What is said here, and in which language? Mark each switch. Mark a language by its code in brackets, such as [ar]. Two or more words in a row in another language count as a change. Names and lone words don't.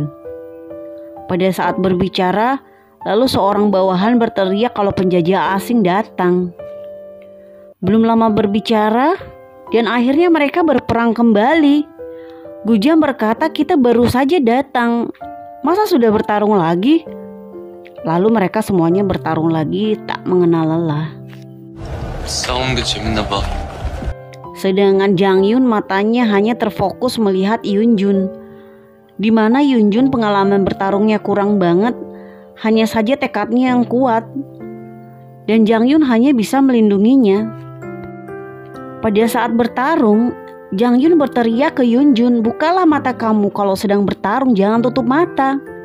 [id] Pada saat berbicara, lalu seorang bawahan berteriak kalau penjajah asing datang. Belum lama berbicara, dan akhirnya mereka berperang kembali. Gujang berkata, kita baru saja datang. Masa sudah bertarung lagi? Lalu mereka semuanya bertarung lagi, tak mengenal lelah. [ko] 싸우는 게 재밌나 봐. [id] Sedangkan Jang-yun matanya hanya terfokus melihat Yun-jun. Di mana Yun-jun pengalaman bertarungnya kurang banget, hanya saja tekadnya yang kuat. Dan Jang-yun hanya bisa melindunginya. Pada saat bertarung, Jang-yun berteriak ke Yun-jun, bukalah mata kamu, kalau sedang bertarung jangan tutup mata.